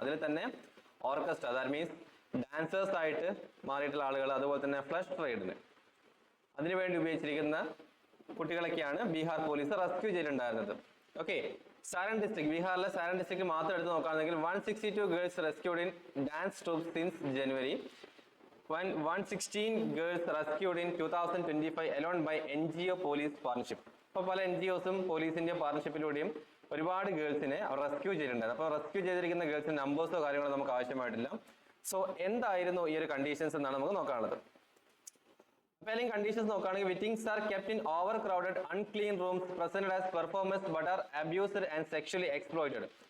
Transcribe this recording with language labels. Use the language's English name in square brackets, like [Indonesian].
[Malayalam] അതിൽ തന്നെ orchestra, that means dancers ആയിട്ട് മാറിയിട്ടുള്ള ആളുകൾ, അതുപോലെ തന്നെ ഫ്ലഷ് ട്രേഡിന് അതിനുവേണ്ടി ഉപയോഗിച്ചിരിക്കുന്ന കുട്ടികളൊക്കെയാണ് ബീഹാർ പോലീസ് റെസ്ക്യൂ ചെയ്തിട്ടുണ്ടായിരുന്നത്. ഓക്കെ, സാരൻ ഡിസ്ട്രിക്ട്, ബീഹാറിലെ സാരൻ ഡിസ്ട്രിക്ട് മാത്രം എടുത്ത് നോക്കുകയാണെങ്കിൽ [English] 162 girls rescued in dance troupe since January. 116 girls rescued in 2025 alone by NGO police partnership. [Malayalam] അപ്പോൾ പല NGOസും പോലീസിന്റെ പാർട്ണർഷിപ്പിലൂടെയും ഒരുപാട് ഗേൾസിനെ അവർ റെസ്ക്യൂ ചെയ്തിട്ടുണ്ടായിരുന്നു. അപ്പോൾ റെസ്ക്യൂ ചെയ്തിരിക്കുന്ന ഗേൾസിന് നമ്പേഴ്സോ കാര്യങ്ങളോ നമുക്ക് ആവശ്യമായിട്ടില്ല. സോ എന്തായിരുന്നു ഈ ഒരു കണ്ടീഷൻസ് എന്നാണ് നമുക്ക് നോക്കാനുള്ളത്. അപ്പോൾ അല്ലെങ്കിൽ കണ്ടീഷൻസ് നോക്കുകയാണെങ്കിൽ [English] Victims are kept in overcrowded unclean rooms presented as performance but are abused and sexually exploited.